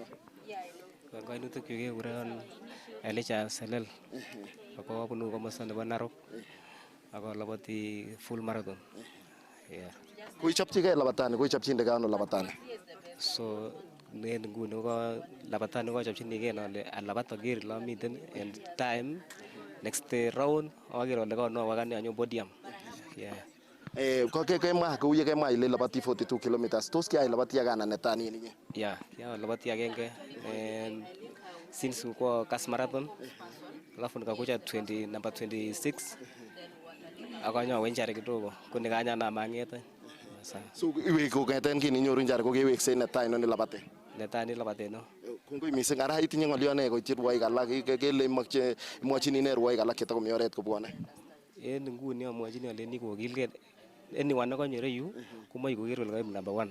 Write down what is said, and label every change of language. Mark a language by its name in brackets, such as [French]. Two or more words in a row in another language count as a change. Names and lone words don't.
[Kalenjin] Kainutik chu kekuron Elijah Selel ako abunu komosta nebo Narok ako labati [English] full marathon. [Kalenjin] Koichopchigei labatani, koichopchindegei ano labatani? So en nguni ko labatani kochopchinigei ale alabat aker ile amiten en [English] time next round [Kalenjin] aker ale kanowak ane anyo podium. Kemwa kou ye kemwa ile labati 42 kilometers. Tos kiai labati agana netai ninyi? Labati agenge since kwa Kass marathon [Swahili] alafu nikakuja [Kalenjin] number 26 akanyowe njare kidogo kunikanya na mang'ete. So iwe kong'eten kininyoru njare kokeweksei netai no labate? Netai ni labate no. Kongoi mising. Ara itinye ng'olyo ne koityi rwoik alak kele imwochini ne rwoik alak chetakomi oret kobwone? En nguni amwochini aleni kokilgei anyone nekanyo ireyu komoche koker kole kaib number 1.